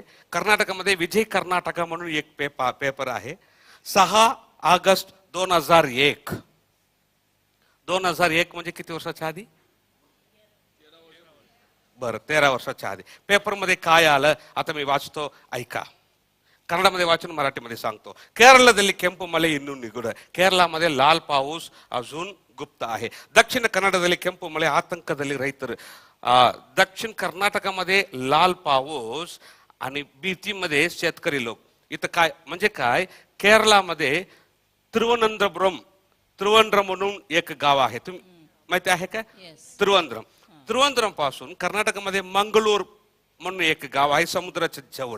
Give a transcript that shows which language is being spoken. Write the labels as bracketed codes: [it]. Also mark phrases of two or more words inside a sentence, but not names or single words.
[mr] कर्नाटकामध्ये विजय कर्नाटका म्हणून एक पेपर आहे. 6 ऑगस्ट 2001. 2001 म्हणजे किती वर्षाच्या आधी? बरं, 13 वर्षाच्या आधी. पेपरमध्ये काय आलं आता मी वाचतो, ऐका. कन्नडमध्ये वाचून मराठीमध्ये सांगतो. [kn] ಕೇರಳದಲ್ಲಿ ಕೆಂಪು ಮಳೆ ಇನ್ನೂ ನಿಗೂಢ. [mr] ಕೇರಳमध्ये लाल पाऊस अजून गुप्त आहे. [kn] ದಕ್ಷಿಣ ಕನ್ನಡದಲ್ಲಿ ಕೆಂಪು ಮಳೆ ಆತಂಕದಲ್ಲಿ ರೈತರ. [mr] दक्षिण कर्नाटकामध्ये लाल पाऊस आणि भीतीमध्ये शेतकरी लोक. इथं काय म्हणजे काय? केरळामध्ये त्रिवंद्रम म्हणून एक गाव आहे. तुम्ही माहिती आहे का? त्रिवंद्रम पासून कर्नाटकामध्ये मंगळूर म्हणून एक गाव आहे समुद्राच्या जवळ.